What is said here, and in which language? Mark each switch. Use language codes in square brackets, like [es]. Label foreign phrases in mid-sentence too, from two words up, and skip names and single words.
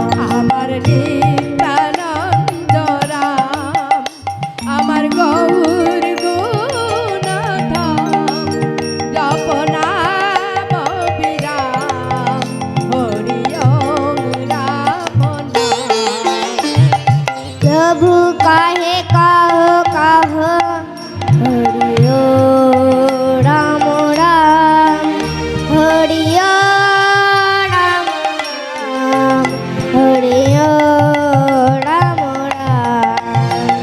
[bn] আমার নিত্যানন্দ রাম আমার গৌর গুণধর জপ নাম অবিরাম হরি রাম [hi] प्रभु काहे कहो कहो हरि राम राम हरि राम राम हरि राम राम